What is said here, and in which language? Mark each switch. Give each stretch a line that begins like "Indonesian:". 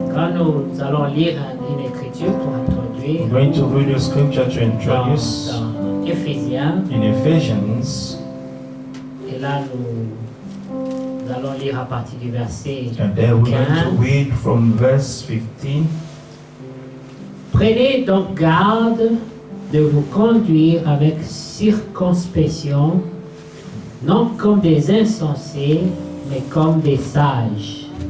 French: nous allons lire une écriture pour introduire
English: We're going to read the scripture to introduce
French: dans Éphésiens.
English: in Ephesians,
French: Et là, nous allons lire à partir du verset
English: and then we're going to
French: 15.
English: read from verse 15.
French: Prenez donc garde de vous conduire avec circonspection, non comme des insensés, mais comme des sages.